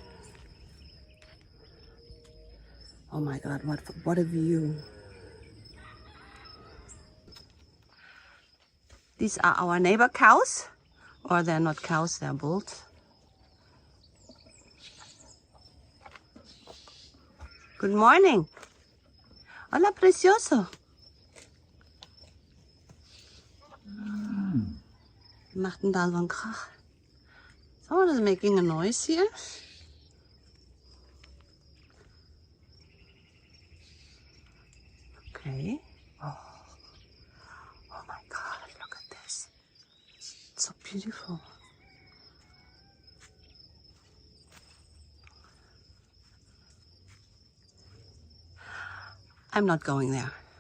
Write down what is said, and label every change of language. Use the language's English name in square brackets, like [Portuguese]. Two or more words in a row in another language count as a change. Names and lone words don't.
[English] Oh my God, what a view. These are our neighbor cows, or they're not cows, they're bulls. Good morning. [Spanish] Hola, precioso. [German] Macht denn da so ein Krach? [English] Someone is making a noise here. Okay. Oh my God, look at this. It's so beautiful. I'm not going there.